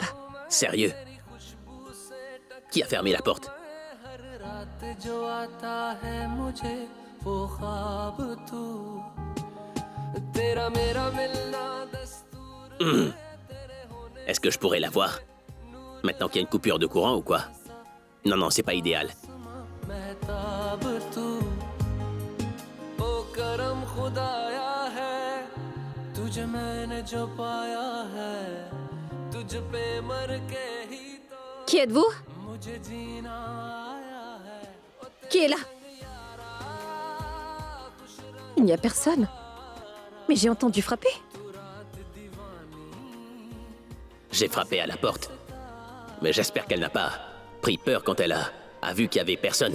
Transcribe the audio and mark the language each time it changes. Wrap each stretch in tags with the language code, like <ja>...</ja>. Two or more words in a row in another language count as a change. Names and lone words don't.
<fr>Sérieux? Qui a fermé la porte?</fr> <hi>हर रात जो आता है मुझे वो ख्वाब तू तेरा मेरा मिलना दस्तूर</hi> <fr>Est-ce que je pourrais la voir? Maintenant qu'il y a une coupure de courant ou quoi? Non, non, c'est pas idéal.</fr> <hi>महताब तू ओ करम खुदाया है तुझे मैंने जो पाया है तुझ पे मर के ही तो</hi> <fr>Qui êtes-vous?</fr> <hi>मुझे जीना आया है</hi> <fr>Qui est là? Il n'y a personne. Mais j'ai entendu frapper. J'ai frappé à la porte. Mais j'espère qu'elle n'a pas pris peur quand elle a vu qu'il y avait personne.</fr>